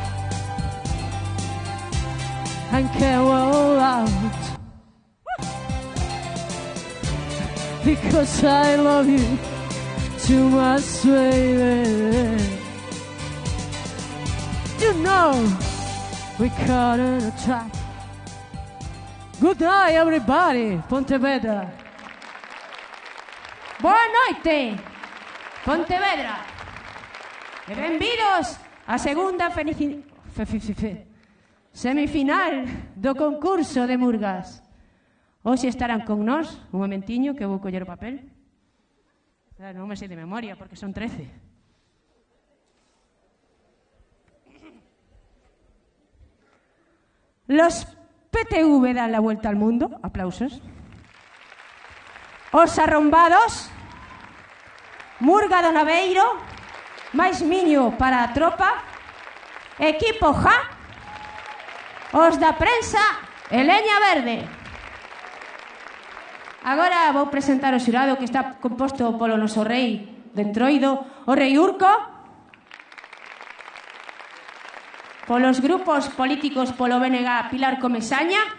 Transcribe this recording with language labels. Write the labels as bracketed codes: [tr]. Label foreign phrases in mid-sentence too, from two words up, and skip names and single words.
[en] I can't roll out because I love you too much, baby. You know we're caught in a trap. Good night, everybody. Pontevedra. [gl] Boa noite, Pontevedra. E benvidos á segunda semifinal do concurso de Murgas. Hoxe estarán con nós, un momentiño que vou coller o papel. Non me sei de memoria porque son 13. Los PTV dan la vuelta al mundo. Aplausos. Os arrombados. Murga do Naveiro. máis miño para a tropa. Equipo Ja. Os da prensa e Leña Verde. Agora vou presentar o xurado que está composto polo noso rei de Entroido, o rei Urco, polos grupos políticos polo BNG Pilar Comesaña,